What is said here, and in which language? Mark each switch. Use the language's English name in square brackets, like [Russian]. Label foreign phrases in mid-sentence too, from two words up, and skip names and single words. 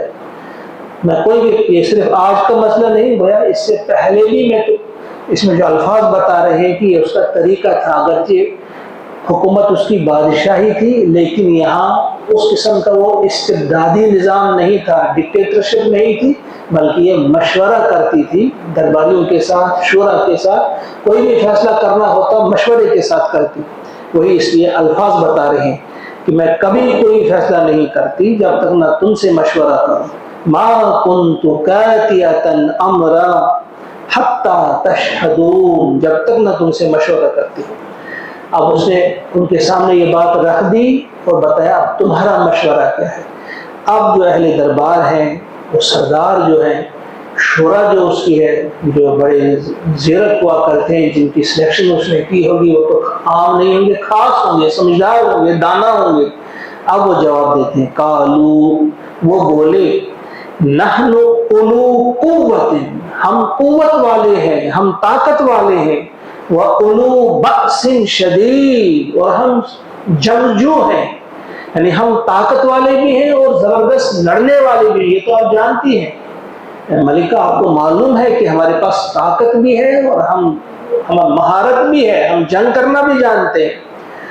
[Urdu] میں کوئی بھی، یہ صرف آج کا مسئلہ نہیں گویا، اس سے پہلے بھی میں اس میں جو الفاظ بتا رہے ہیں کہ یہ اس کا طریقہ تھا، اگرچہ حکومت اس کی بادشاہی تھی لیکن یہاں اس قسم کا وہ استبدادی نظام نہیں تھا، ڈکٹیٹرشپ نہیں تھی، بلکہ یہ مشورہ کرتی تھی درباریوں کے ساتھ، شورا کے ساتھ، کوئی بھی فیصلہ کرنا ہوتا مشورے کے ساتھ کرتی۔ وہی اس لیے الفاظ بتا رہے ہیں کہ میں کبھی کوئی فیصلہ نہیں کرتی جب تک نہ تم سے مشورہ کروں۔ [Arabic] ما کنت قاطعۃ امرا حتی تشہدون، جب تک نہ تم سے مشورہ کرتی ہوں۔ [Urdu] اب اس نے ان کے سامنے یہ بات رکھ دی اور بتایا اب تمہارا مشورہ کیا ہے۔ اب جو اہل دربار ہیں، وہ سردار جو ہیں، شورا جو اس کی ہے، جو بڑے زیرک ہوا کرتے ہیں، جن کی سلیکشن اس نے کی ہوگی، وہ تو عام نہیں ہوں گے، خاص ہوں گے، سمجھدار ہوں گے، دانا ہوں گے۔ اب وہ جواب دیتے ہیں، قالو، وہ بولے، [Arabic] نحن اولو قوت، [Urdu] ہم قوت والے ہیں، ہم طاقت والے ہیں، [Arabic] وَأُولُو بَأْسٍ شَدِيدٍ، [Urdu] اور ہم جنگجو ہیں، یعنی ہم طاقت والے بھی ہیں اور زبردست لڑنے والے بھی ہیں۔ یہ تو آپ جانتی ہیں ملکہ، آپ کو معلوم ہے کہ ہمارے پاس طاقت بھی ہے اور ہم مہارت بھی ہے، ہم جنگ کرنا بھی جانتے ہیں۔